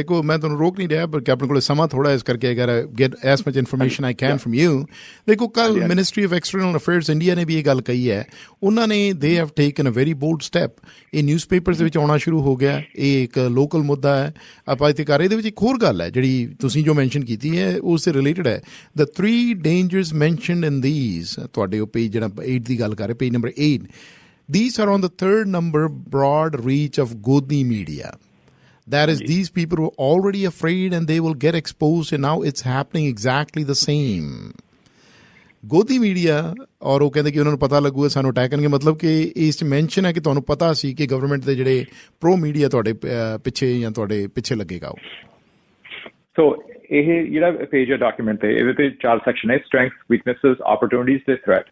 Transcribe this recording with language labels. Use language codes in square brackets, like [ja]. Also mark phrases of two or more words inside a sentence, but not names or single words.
[pa] ਦੇਖੋ, ਮੈਂ ਤੁਹਾਨੂੰ ਰੋਕ ਨਹੀਂ ਰਿਹਾ, ਬਲਕਿ ਆਪਣੇ ਕੋਲ ਸਮਾਂ ਥੋੜਾ ਇਸ ਕਰਕੇ [en] get as much information I can from you. [pa] ਦੇਖੋ, ਕੱਲ ਮਿਨਿਸਟਰੀ ਆਫ ਐਕਸਟਰਨਲ ਅਫੇਅਰਸ ਇੰਡੀਆ ਨੇ ਵੀ ਇਹ ਗੱਲ ਕਹੀ ਹੈ। ਉਹਨਾਂ ਨੇ [en] they have taken a very bold step. [pa] ਇਹ ਨਿਊਜ਼ਪੇਪਰਸ ਦੇ ਵਿੱਚ ਆਉਣਾ ਸ਼ੁਰੂ ਹੋ ਗਿਆ। ਇਹ ਇੱਕ ਲੋਕਲ ਮੁੱਦਾ ਹੈ, ਆਪਾਂ ਇੱਥੇ ਕਰ। ਇਹਦੇ ਵਿੱਚ ਇੱਕ ਹੋਰ ਗੱਲ ਹੈ ਜਿਹੜੀ ਤੁਸੀਂ ਜੋ ਮੈਨਸ਼ਨ ਕੀਤੀ ਹੈ ਉਸ ਦੇ ਰਿਲੇਟਡ ਹੈ। [en] ਦ 3 dangers mentioned in these, [pa] ਤੁਹਾਡੇ ਉਹ ਪੇਜ ਜਿਹੜਾ 8 ਦੀ ਗੱਲ ਕਰ ਰਹੇ, ਪੇਜ ਨੰਬਰ 8, [en] these are on the 3rd number broad reach of Godi media. That is, these people were already afraid and they will get exposed, and now it's happening exactly the same. Godi media, [pa] ਔਰ ਉਹ ਕਹਿੰਦੇ ਕਿ ਉਹਨਾਂ ਨੂੰ ਪਤਾ ਲੱਗੂਗਾ ਸਾਨੂੰ ਅਟੈਕ ਕਰਨਗੇ, ਮਤਲਬ ਕਿ ਇਸ 'ਚ ਮੈਂਸ਼ਨ ਹੈ ਕਿ ਤੁਹਾਨੂੰ ਪਤਾ ਸੀ ਕਿ ਗਵਰਨਮੈਂਟ ਦੇ ਜਿਹੜੇ [en] pro media [pa] ਤੁਹਾਡੇ ਪਿੱਛੇ ਜਾਂ ਤੁਹਾਡੇ ਪਿੱਛੇ ਲੱਗੇਗਾ। ਸੋ ਇਹ ਜਿਹੜਾ ਪੇਜ ਹੈ ਡਾਕੂਮੈਂਟ ਤੇ, ਇਹਦੇ ਤੇ 4 ਸੈਕਸ਼ਨ ਹੈ: [en] strengths, weaknesses, opportunities [pa] ਤੇ ਥ੍ਰੈਟ।